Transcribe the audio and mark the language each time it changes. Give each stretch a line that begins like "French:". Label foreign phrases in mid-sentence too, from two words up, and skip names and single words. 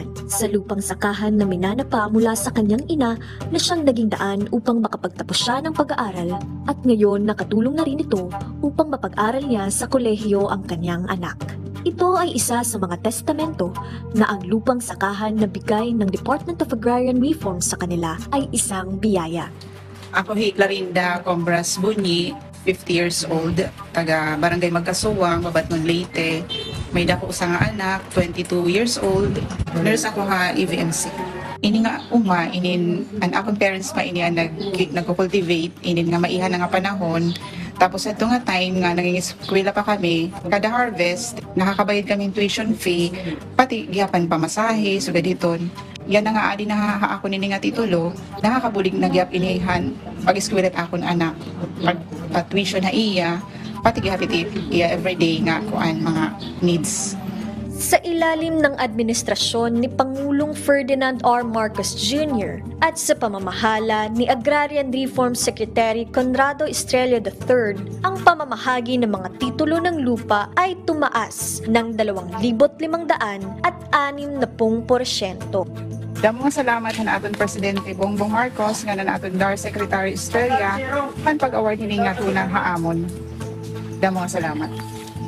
Filipino: Sa lupang sakahan na minanapa mula sa kanyang ina na siyang naging daan upang makapagtapos siya ng pag-aaral at ngayon nakatulong na rin ito upang mapag-aral niya sa kolehiyo ang kanyang anak. Ito ay isa sa mga testamento na ang lupang sakahan na bigay ng Department of Agrarian Reform sa kanila ay isang biyaya.
Waray: Ako Clarinda Combras Bunyi, 50
English: years old,
Waray: taga Barangay Magkasuwang, Babatnon, Leyte. May dako sa nga anak, 22
English: years old.
Waray: Nurse ako ha EVMC. Ini nga an akong parents pa ini nagko-cultivate, ini nga maihan na nga panahon. Tapos ito nga time nga nangingiskwela pa kami, kada harvest, nakakabayad kami
English: tuition fee,
Waray: pati gihapan pamasahe, so gaditon. Yan na nga adi na ako nini nga titulo, nakakabulig na gihap inihan pag-eskwela akon anak. Pag tuition na iya, pati gihapit iya everyday nga kuan mga needs.
Filipino: Sa ilalim ng administrasyon ni Pangulong Ferdinand R. Marcos Jr. at sa pamamahala ni Agrarian Reform Secretary Conrado Estrella III, ang pamamahagi ng mga titulo ng lupa ay tumaas ng 2,500 at 60%.
Waray: Damo nga salamat na aton Presidente Bongbong Marcos nga na aton DAR Secretary Estrella ang pag-award ni nga tunang haamon. Damo nga salamat.